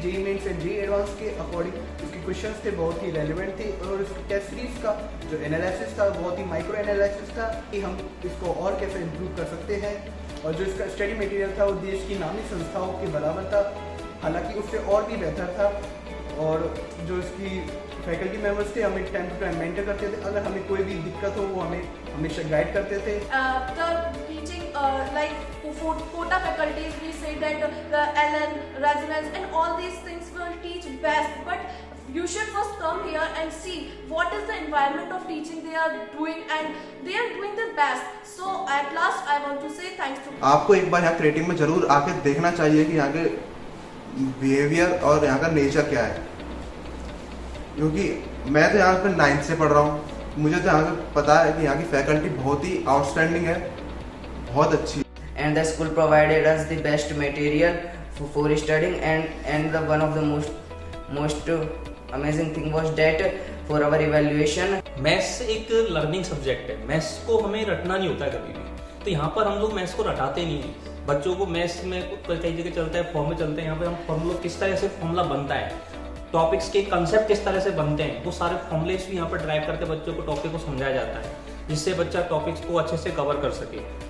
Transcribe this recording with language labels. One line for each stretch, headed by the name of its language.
Hindi: JEE mains and JEE advance के according इसके questions थे बहुत ही रेलेवेंट थे और इस टेस्ट सीरीज़ का जो एनालिसिस था बहुत ही माइक्रो एनालिसिस था कि हम इसको और कैसे इम्प्रूव कर सकते हैं। और जो इसका स्टडी मटेरियल था वो देश की नामी संस्थाओं के बराबर था, हालाँकि उससे और भी बेहतर था। और जो इसकी फैकल्टी मेंबर्स थे हमें टाइम टू टाइम मेंटर करते थे, अगर हमें कोई भी दिक्कत हो वो हमें हमेशा गाइड करते थे।
English: The teaching like quota faculties, we say that the LN, resonance and all these things will teach best, but you should first come here and see what is the environment of teaching they are doing and they are doing their best. So at last I want to say thanks to
Hindi: आपको एक बार यहाँ creative में जरूर आके देखना चाहिए कि यहाँ के बिहेवियर और यहाँ का नेचर क्या है, क्योंकि मैं तो यहाँ पे 9th से पढ़ रहा हूँ, मुझे तो यहाँ पे पता है कि यहाँ की फैकल्टी बहुत ही आउटस्टैंडिंग है, बहुत अच्छी।
English: And the school provided us the best material for studying and the one of the most amazing thing was that for our evaluation.
Hindi: Maths एक लर्निंग सब्जेक्ट है, मैथ्स को हमें रटना नहीं होता है कभी भी, तो यहाँ पर हम लोग मैथ्स को रटाते नहीं हैं। बच्चों को मैथ्स में कई जगह चलता है, फॉर्मूले चलते हैं, यहाँ पे हम फॉर्मूला किस तरह से फॉर्मूला बनता है, टॉपिक्स के कंसेप्ट किस तरह से बनते हैं, वो सारे फॉर्मूलेस भी यहाँ पर ड्राइव करके बच्चों को टॉपिक को समझाया जाता है, जिससे बच्चा टॉपिक्स को अच्छे से कवर कर सके।